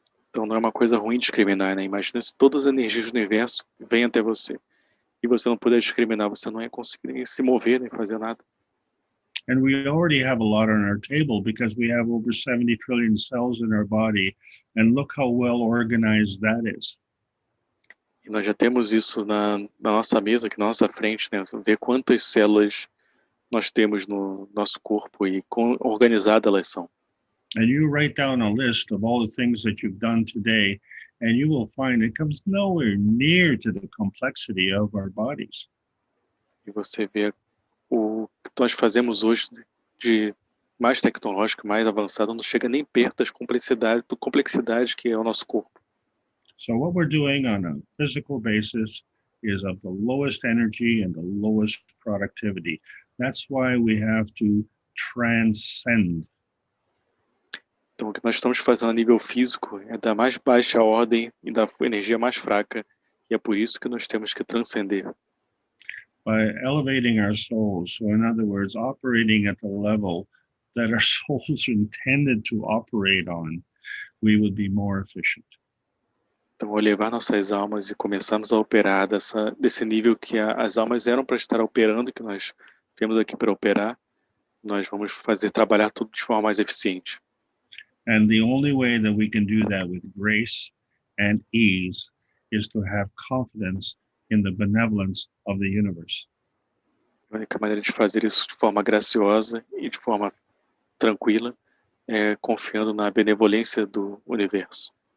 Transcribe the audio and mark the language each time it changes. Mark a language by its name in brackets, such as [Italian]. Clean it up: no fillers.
[Portuguese] Então não é uma coisa ruim discriminar, né? Imagina se todas as energias do universo vêm até você e você não puder discriminar, você não ia conseguir nem se mover, nem fazer nada. [English] And we already have a lot on our table because we have over 70 trillion cells in our body, and look how well organized that is. [Portuguese] E nós já temos isso na nossa mesa, aqui na nossa frente, né? Ver quantas células nós temos no nosso corpo e quão organizadas elas são. [English] And you write down a list of all the things that you've done today, and you will find it comes nowhere near to the complexity of our bodies. [Portuguese] E você vê o que nós fazemos hoje de mais tecnológico, mais avançado, não chega nem perto da complexidade que é o nosso corpo. [English] So what we're doing on a physical basis is of the lowest energy and the lowest productivity. That's why we have to transcend. [Portuguese] Então, o que nós estamos fazendo a nível físico é da mais baixa ordem e da energia mais fraca, e é por isso que nós temos que transcender. [English] By elevating our souls, so in other words, operating at the level that our souls are intended to operate on, we would be more efficient. [Portuguese] Então, ao elevar nossas almas e começarmos a operar desse nível que as almas eram para estar operando, que nós viemos aqui para operar, nós vamos trabalhar tudo de forma mais eficiente. [English] And the only way that we can do that with grace and ease is to have confidence in the benevolence of the universe. [Portuguese] A única maneira de fazer isso de forma graciosa e de forma tranquila é confiando na benevolência do universo.